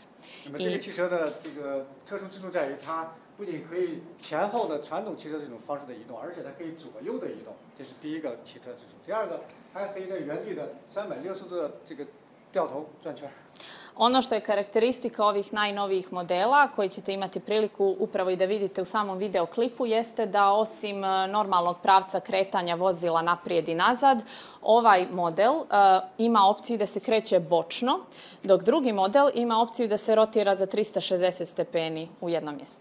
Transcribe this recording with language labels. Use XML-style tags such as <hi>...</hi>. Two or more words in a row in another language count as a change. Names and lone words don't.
<zh>那么这个汽车的这个特殊之处在于，它不仅可以前后的传统汽车这种方式的移动，而且它可以左右的移动，这是第一个奇特之处。第二个，它还可以在原地的360度的这个掉头转圈。</zh> <sr>Ono što je karakteristika ovih najnovijih modela, koji ćete imati priliku upravo i da vidite u samom videoklipu, jeste da osim normalnog pravca kretanja vozila naprijed i nazad, ovaj model ima opciju da se kreće bočno, dok drugi model ima opciju da se rotira za 360 stepeni u jednom mjestu.</sr>